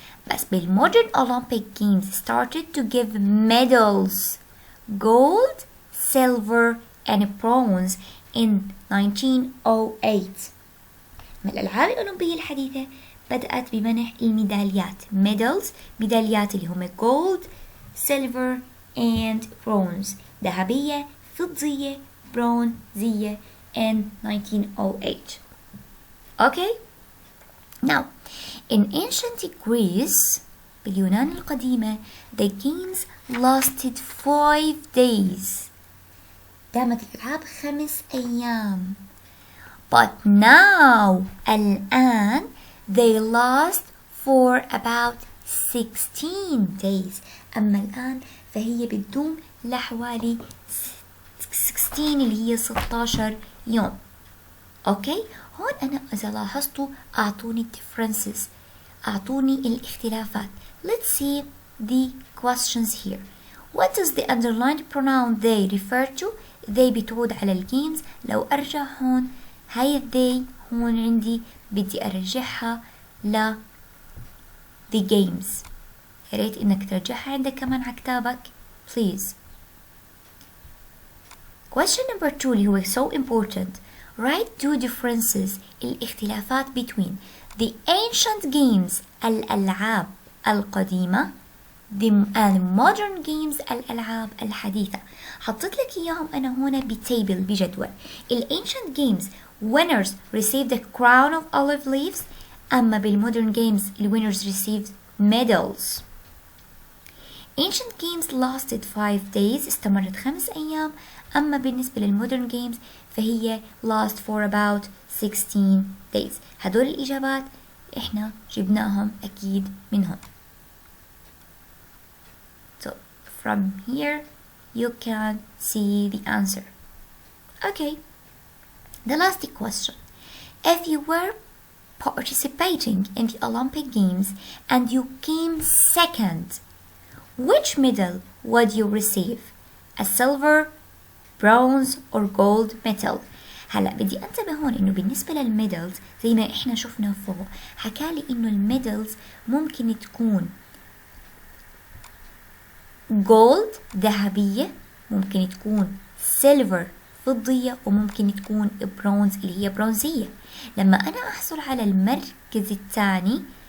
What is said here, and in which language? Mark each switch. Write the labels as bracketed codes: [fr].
[ar] بس [en] بالmodern Olympic Games started to give medals gold, silver and bronze in 1908. [ar] من الألعاب الأولمبية الحديثة بدأت بمنح الميداليات medals، ميداليات اللي هم [en] gold, silver and bronze، [ar] ذهبية، فضية، برونزية [en] in 1908. Okay? Now, in ancient Greece, [ar] باليونان القديمة, [en] the games lasted 5 days. [ar] دامت الألعاب 5 أيام. [en] But now, [ar] الآن, [en] they last for about 16 days. [ar] أما الآن فهي بتدوم لحوالي 16 اللي هي 16 يوم. اوكي، هون انا اذا لاحظتوا اعطوني differences، اعطوني الاختلافات. [en] Let's see the questions here. What does the underlined pronoun they refer to? [ar] they بتعود على الجيمز. لو ارجع هون هاي they هون عندي بدي ارجعها ل [en] the games. [ar] يا ريت انك ترجعها عندك كمان على كتابك please. [en] Question number 2 [ar] اللي هو [en] so important. Write 2 differences [ar] الاختلافات [en] between the ancient games [ar] الألعاب القديمة [en] and modern games [ar] الألعاب الحديثة. حطيت لك إياهم أنا هنا بتابل بجدول. [en] ancient games winners received the crown of olive leaves، [ar] أما بال [en] modern games winners received medals. ancient games lasted 5 days، [ar] استمرت 5 أيام. أما بالنسبة للمودرن جيمز فهي [en] last for about 16 days. [ar] هدول الإجابات إحنا جبناهم أكيد منهم. [en] So from here you can see the answer. Okay, the last question. If you were participating in the Olympic Games and you came second, which medal would you receive? A silver, bronze or gold medal. [ar] هلا بدي انتبه هون انه بالنسبه للميدلز زي ما احنا شفنا فوق حكالي انه الميدلز ممكن تكون جولد ذهبيه، ممكن تكون سيلفر فضيه، وممكن تكون برونز اللي هي برونزيه. لما انا احصل على المركز الثاني